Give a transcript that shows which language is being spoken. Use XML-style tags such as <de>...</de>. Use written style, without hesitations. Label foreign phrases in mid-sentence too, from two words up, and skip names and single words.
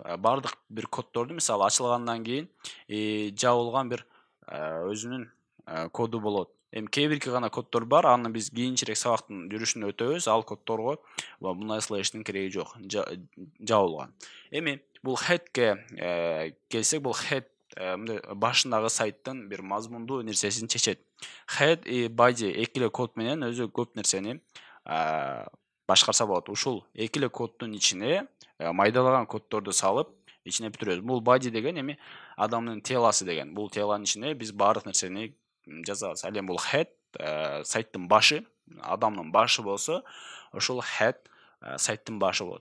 <ky>Бардык бир коддорду мисалы ачылгандан кийин жабылган бир өзүнүн коду болот. Эми кээ бирки гана коддор бар, аны биз кийинчерээк сабактын жүрүшүндө өтөбүз. Ал коддорго мындай слэштин кереги жок, жабылган. Эми бул head'ке келсек, бул head башындагы сайттын бир мазмундуу нерсесин чечет. Head и body эки эле код менен өзү көп нерсени башкарса болот. Ушул эки эле коддун ичине майдалаган коддорду салып, ичине бүтүрөбүз. Бул body деген эми адамдын телосы деген. Бул телонун ичине биз баардык нерсени жазабыз. Ал эми бул head сайттын башы, адамдын башы болсо, ошол head сайттын башы болот.</ky>